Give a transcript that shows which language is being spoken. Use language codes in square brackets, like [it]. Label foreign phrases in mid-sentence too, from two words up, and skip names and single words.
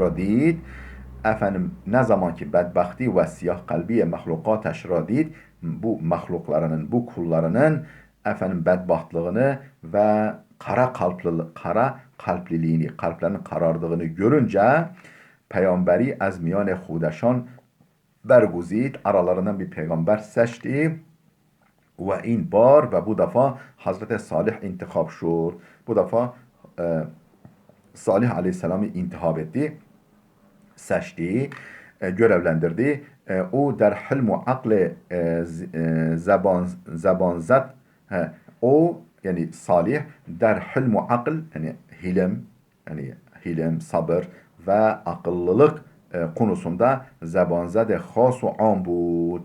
[fa] را دید, [tr] efendim ne zaman ki [fa] بدبختی و سیاه‌قلبی مخلوقاتش را دید, [tr] bu mahluklarının, bu kullarının efendim bedbahtlığını ve kara kalpliliğini, kalplerinin karardığını görünce [fa] پیامبری از میان خودشان برگزید, [tr] aralarından bir peygamber seçti ve [fa] این بار [tr] ve bu defa Hazreti Salih [fa] انتخاب شد. [tr] Bu defa Salih Aleyhisselam'ı intihab etti, seçti, görevlendirdi. [fa] او در حلم و عقل زبانزد, [tr] o yani Salih [fa] در حلم و عقل, [tr] yani hilim, sabır ve akıllılık konusunda [fa] زبانزد خاص و عام بود.